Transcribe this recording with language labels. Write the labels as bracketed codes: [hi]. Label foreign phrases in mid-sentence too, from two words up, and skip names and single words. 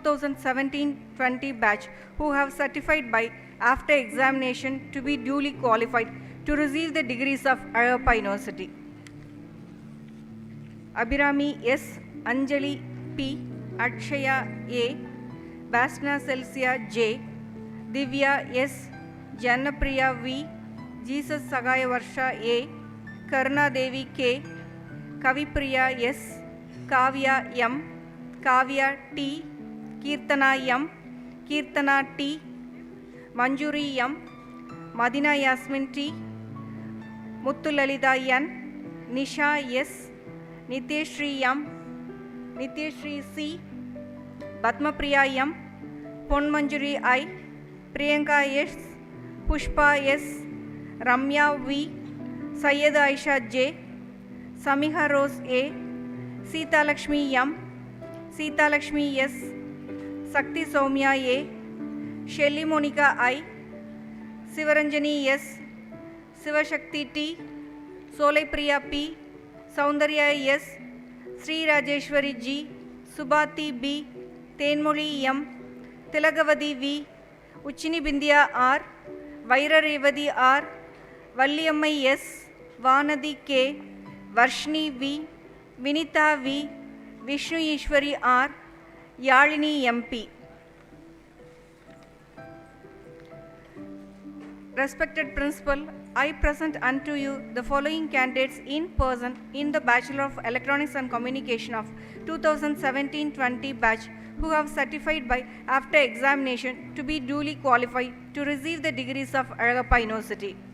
[en] 2017-20 batch who have certified by after examination to be duly qualified to receive the degrees of Azhappa University. Abhirami S, Anjali P, Akshaya A, Vasna Celsia J, Divya S, Jannapriya V, Jesus Sagaya Varsha A, Karna Devi K, Kavipriya S, Kavya M, Kavya T, Kirtana M, Kirtana T, Manjuri M, Madina Yasmin T, Muthulalita N, Nisha S, Niteshri M, Niteshri C, Padmapriya M, Pon Manjuri I, Priyanka S, Pushpa S, Ramya V, Syed Aisha J, Samiha Rose A, Sita Lakshmi M, Sita Lakshmi S, Sakti Soumya A, Shelly Monica I, Sivaranjani S, Sivashakti T, Solai Priya P, Soundarya S, Sri Rajeshwari G, Subhati B, Tenmoli M, Tilagavadi V, Uchini Bindya R, Vaira Revadi R, Valliyamai S, Vanadi K, Varshni V, Vinita V, Vishnu Ishwari R, Yalini MP. Respected Principal, I present unto you the following candidates in person in the Bachelor of Electronics and Communication of 2017-20 batch who have certified by after examination to be duly qualified to receive the degrees of Alagappa University.